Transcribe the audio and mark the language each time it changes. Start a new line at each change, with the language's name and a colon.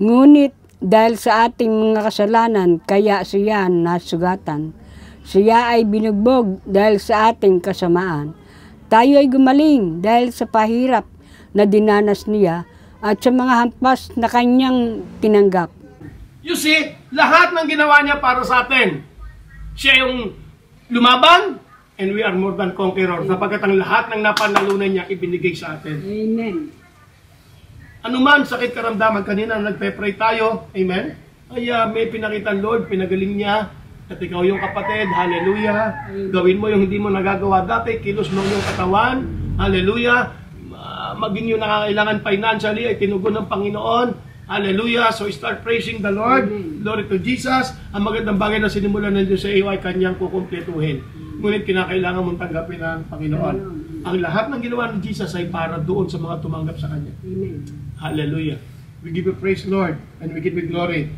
Filipino: Ngunit dahil sa ating mga kasalanan, kaya siya nasugatan. Siya ay binugbog dahil sa ating kasamaan. Tayo ay gumaling dahil sa pahirap na dinanas niya at sa mga hampas na kanyang tinanggap.
English: you see,
Filipino: lahat ng ginawa niya para sa atin. Siya yung lumaban,
English: and we are more than conqueror.
Filipino: Sapagkat ang lahat ng napanalunan niya ibinigay sa atin. Amen. Anuman sakit karamdaman, kanina nagpe-pray tayo, amen? Ay may pinakita Lord, pinagaling niya, at ikaw yung kapatid, hallelujah. Gawin mo yung hindi mo nagagawa dati, kilos mo yung katawan, hallelujah. Maging yung nakakailangan financially ay tinugon ng Panginoon, hallelujah.
English: So start praising the Lord, glory to Jesus.
Filipino: Ang magandang bagay na sinimulan ng Diyos sa iyo ay kanyang kukumpletuhin. Ngunit kinakailangan mong tanggapin ng Panginoon. Ang lahat ng ginawa ng Jesus ay para doon sa mga tumanggap sa Kanya. Amen. Hallelujah.
English: We give you praise, Lord, and we give you glory.